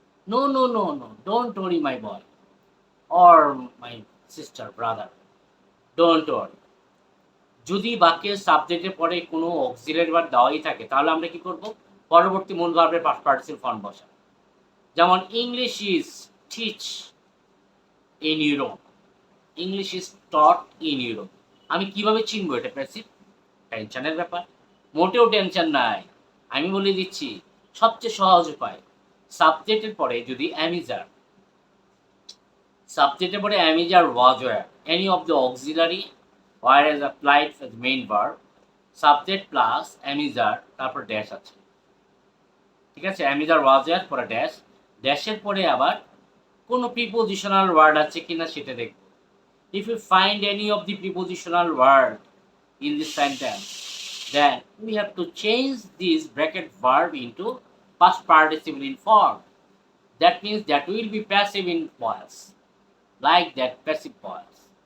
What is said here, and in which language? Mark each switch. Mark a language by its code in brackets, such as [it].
[en] no no no no don't worry [bn] my boy or my sister brother don't worry যদি বাক্যের সাবজেক্টের পরে কোনো অক্সিলারি ভার্ব দেওয়াই থাকে তাহলে আমরা কি করব পরবর্তী মূল ভার্বের পাস্ট পার্টিসিপল ফর্ম বসাবো যেমন [en] English is teach in Europe English is taught in Europe [bn] আমি কিভাবে চিনবো এটা প্যাসিভ টেনশনের ব্যাপার মোটেও টেনশন নাই আমি বলে দিচ্ছি সবচেয়ে সহজ উপায় সাবজেক্টের পরে যদি অ্যামিজার সাবজেক্টের পরে [en] am is আর was were any of the auxiliary were is applied as main verb, subject plus am is [bn] আর তারপর ড্যাশ আছে, ঠিক আছে? am is আর was were পরে ড্যাশ, ড্যাশের পরে আবার কোনো প্রিপোজিশনাল ওয়ার্ড আছে কিনা সেটা দেখব। [en] If you find any of the prepositional word in this sentence, then we have to change this bracket verb into past participle in form. That means that will be passive in voice, like that passive voice.